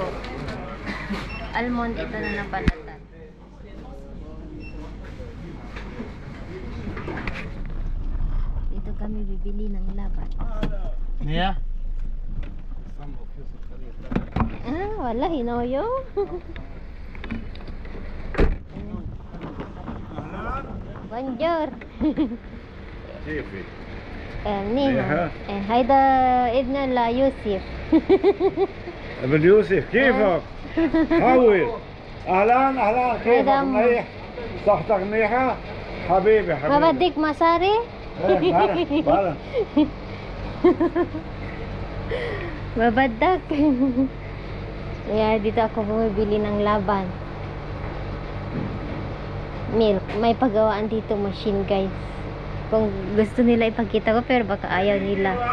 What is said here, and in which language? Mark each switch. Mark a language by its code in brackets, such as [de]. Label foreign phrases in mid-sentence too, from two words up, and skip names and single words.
[tl] Almond ito na nabalatan. Dito kami bibili ng labat. Yeah. Wala, hinoyo. [ar] Bonjour. كيفي؟ نينا. هيدا ابن يوسف. ابن يوسف كيفك؟ حول. اهلا اهلا كيفك؟ منيح؟ صحتك منيحة؟ حبيبي حبيبي. ما بدك مصاري؟ بلا. Mabadak. [tl] Kaya dito ako bumibili ng laban. Milk. May pagawaan dito [en] machine guys. [tl] Kung gusto nila ipakita ko pero baka ayaw nila.